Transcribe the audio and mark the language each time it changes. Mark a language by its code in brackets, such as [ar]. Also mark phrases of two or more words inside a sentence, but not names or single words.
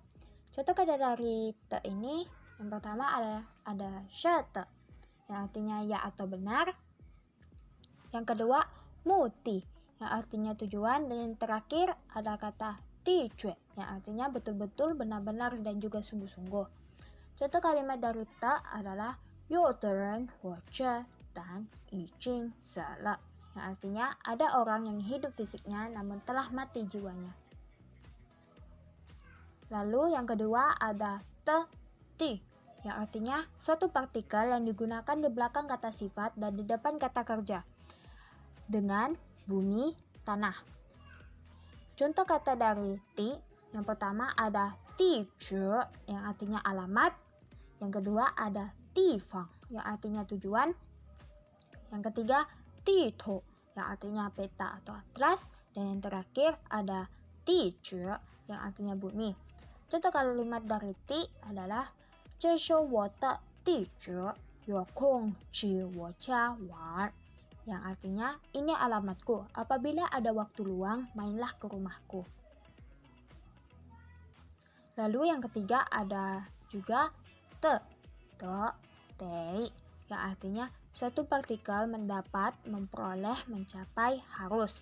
[id] Contoh kata dari te ini, yang pertama ada shete, yang artinya ya atau benar. Yang kedua muti, yang artinya tujuan. Dan yang terakhir ada kata tijue, yang artinya betul-betul, benar-benar, dan juga sungguh-sungguh. Contoh kalimat dari ta adalah [zh] 有的人活着但已经死了, [id] yang artinya ada orang yang hidup fisiknya namun telah mati jiwanya. Lalu yang kedua ada ti, yang artinya suatu partikel yang digunakan di belakang kata sifat dan di depan kata kerja dengan bumi, tanah. Contoh kata dari ti, yang pertama ada tiju, yang artinya alamat. Yang kedua ada tifang, yang artinya tujuan. Yang ketiga tito, yang artinya peta atau atlas. Dan yang terakhir ada tiju, yang artinya bumi. Contoh kalimat dari ti adalah [zh] 这是我的地址，有空去我家玩. [id] Yang artinya ini alamatku, apabila ada waktu luang mainlah ke rumahku. Lalu yang ketiga ada juga te, yang artinya suatu partikel mendapat, memperoleh, mencapai, harus.